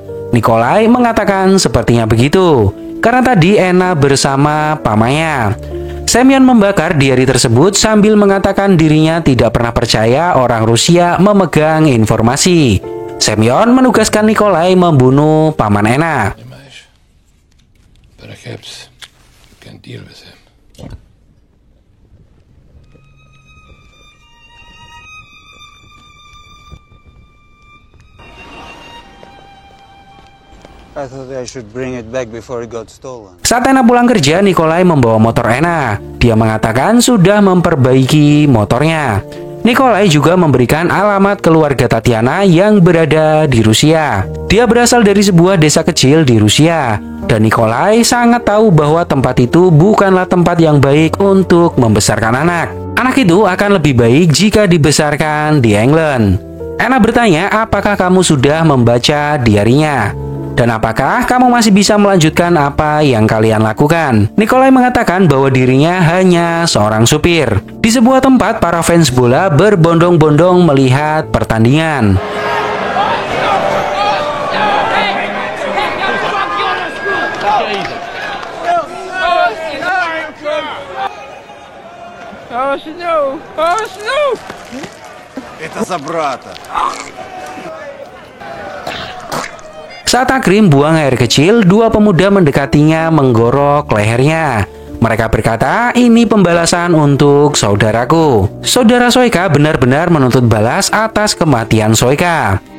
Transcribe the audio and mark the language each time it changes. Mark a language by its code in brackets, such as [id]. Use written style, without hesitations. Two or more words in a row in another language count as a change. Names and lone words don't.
[id] Nikolai mengatakan sepertinya begitu, karena tadi Anna bersama pamannya. Semyon membakar diari tersebut sambil mengatakan dirinya tidak pernah percaya orang Rusia memegang informasi. Semyon menugaskan Nikolai membunuh paman Anna. [en] Perhaps you can deal with him. I thought I should bring it back before it got stolen. [id] Saat Anna pulang kerja, Nikolai membawa motor Anna. Dia mengatakan sudah memperbaiki motornya. Nikolai juga memberikan alamat keluarga Tatiana yang berada di Rusia. Dia berasal dari sebuah desa kecil di Rusia, dan Nikolai sangat tahu bahwa tempat itu bukanlah tempat yang baik untuk membesarkan anak. Anak itu akan lebih baik jika dibesarkan di England. Anna bertanya apakah kamu sudah membaca diarinya. Dan apakah kamu masih bisa melanjutkan apa yang kalian lakukan? Nikolai mengatakan bahwa dirinya hanya seorang supir. Di sebuah tempat, para fans bola berbondong-bondong melihat pertandingan. [ru] Это за брата. [id] Saat Akrim buang air kecil, dua pemuda mendekatinya menggorok lehernya. Mereka berkata, ini pembalasan untuk saudaraku. Saudara Soika benar-benar menuntut balas atas kematian Soika.